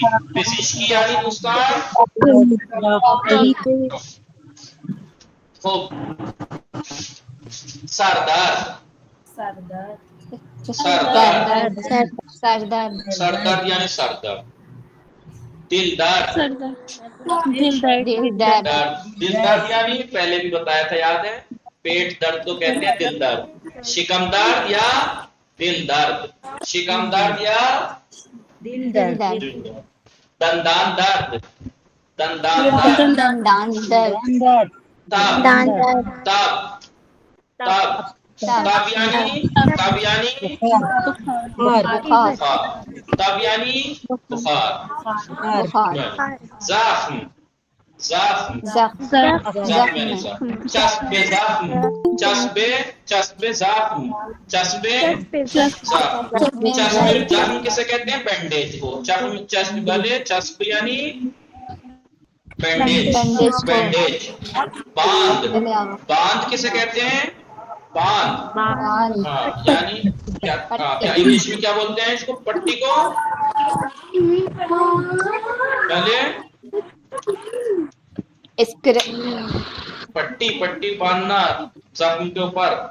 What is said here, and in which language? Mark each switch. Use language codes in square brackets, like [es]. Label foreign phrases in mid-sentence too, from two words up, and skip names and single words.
[fa] پزشکی یعنی دوستان خب سردرد. سردرد یعنی سردرد. دل درد. دل درد. دل درد [ur] یعنی پہلے بھی بتایا تھا یاد ہے، پیٹ درد تو کہتے ہیں [fa] دل درد. شکم درد یا دل درد. شکم درد یا دندان درد. دندان درد. تب یعنی بخار. زخم یعنی زخم. چسب زخم. [ur] زخم کسے کہتے ہیں؟ بینڈیج کو. [fa] چسب یعنی بینڈیج. [ur] باندھ کسے کہتے ہیں؟ باندھ. یعنی کیا انگلش میں کیا بولتے ہیں اس کو؟ پٹی کو پہلے پٹی باندھنا زخم کے اوپر.